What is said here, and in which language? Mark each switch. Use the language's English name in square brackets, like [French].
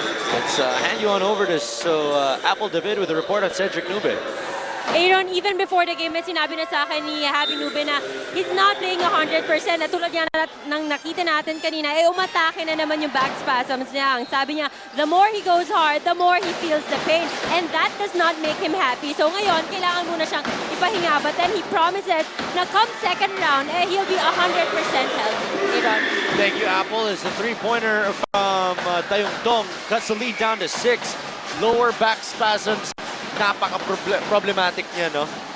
[English] Let's hand you on over to Apple David with a report on Cedric Nube. Aaron, even before the game, [Filipino] may sinabi na sa akin [English] ni Javi Nube na he's not playing 100%. [Filipino] At tulad yan nang nakita natin kanina, umatake na naman yung back spasms niya. Ang sabi niya, [English] the more he goes hard, the more he feels the pain. And that does not make him happy. [Filipino] So ngayon, kailangan muna siyang ipahinga. [English] But then he promises na come second round, he'll be 100% healthy. Aaron. Thank you, Apple. As the three-pointer from Tayungtong cuts the lead down to 6. Lower back spasms. [Filipino] Napaka-problematic niya, no?